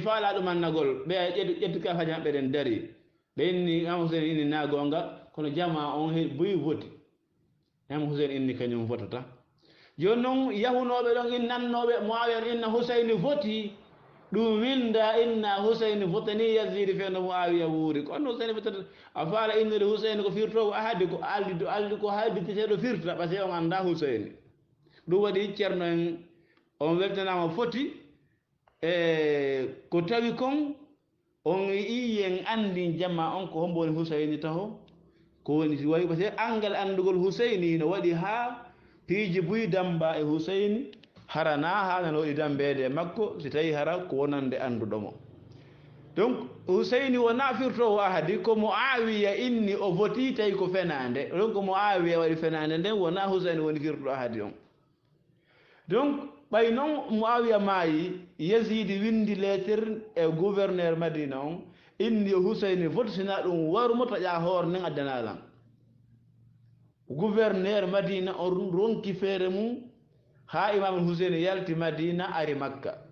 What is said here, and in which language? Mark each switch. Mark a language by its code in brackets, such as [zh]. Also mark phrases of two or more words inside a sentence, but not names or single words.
[ff] faala ɗum annagol ɓe ƴetti ka faji maɓɓe ɗen dari ɓe inni imam huseyni inni na gonga kono jama on boyi foti imam huseyni inni kañum fotata joni noon yahunoɓe ɗon innannoɓe muawiya inna huseyni foti ɗum winda inna huseyni fotani yazidi feno muawiya wuuri kono huseyni fotata a faala innede huseyni ko firtowo ahadi ko aldi ko haalditeteɗo firta [fr] par ce que [ff] on anda huseyni ɗum waɗi ceerno en on weltanama foti e ko tawi kon on iyen andi jamma on ko hombo woni huseyni taho ko woni wayi [fr] par ce que [ff] angal andugol huseyni no waɗi ha piiji buy damba e huseyni harana haala no waɗi dambede e makko si tawi hara ko wonande anduɗomo donc huseyni wona firtowo ahadi ko muawiya inni o foti tawi ko fenade donc muawiya waɗi fenade nden wona huseyni woni firtoɗo ahadi on donc ɓay noon muawiya maayi yazidi windi lettre e gouverneur madina on inni huseyni fotisina ɗum warumo taƴa hoore nden addanalan gouverneur madina on ronki feere mum ha imam huseyni yalti madina ari makka